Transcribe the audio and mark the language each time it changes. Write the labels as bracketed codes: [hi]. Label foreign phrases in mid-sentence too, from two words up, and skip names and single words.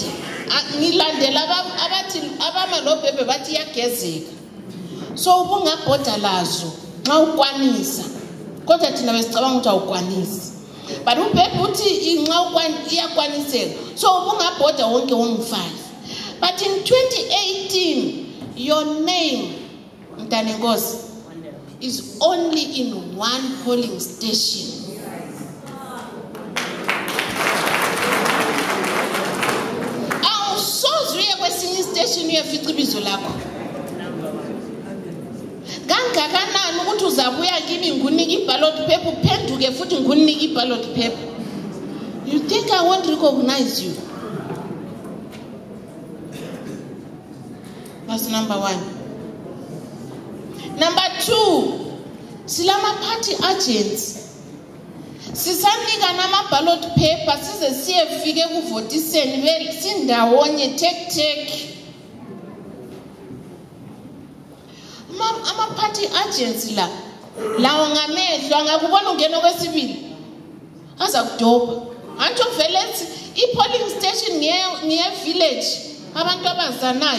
[nd] Ngilandela abathi abamalobhebhe bathi yagezeka. So ubungabhoda lazo nxa ukwanisa. Kodwa thina besicabanga ukuthi awukwanisi. But ubhebhe uthi inxa iyakwaniseka. So ubungabhoda wonke wongu-5. [en] But in 2018 your name Mntanenkosi is only in one polling station. [nd] Station uyafika ibizo lakho. Kangakanani ukuthi uzabuya kimi ngunike [en] iballot paper [nd] uphenduke futhi ngunike [en] iballot paper. You think I won't recognize you? That's number 1. Number 2, [nd] silama [en] party agents. [nd] Sisanika nama [en] ballot paper size [nd] siyefike kuvotiseni sindawonye tek. Ama [en] party agents [nd] lawo ngamehlo angakubona ungena kwesibili aza kudoba anto vele i- [en] polling station [nd] ngiye village abantu abazanayo.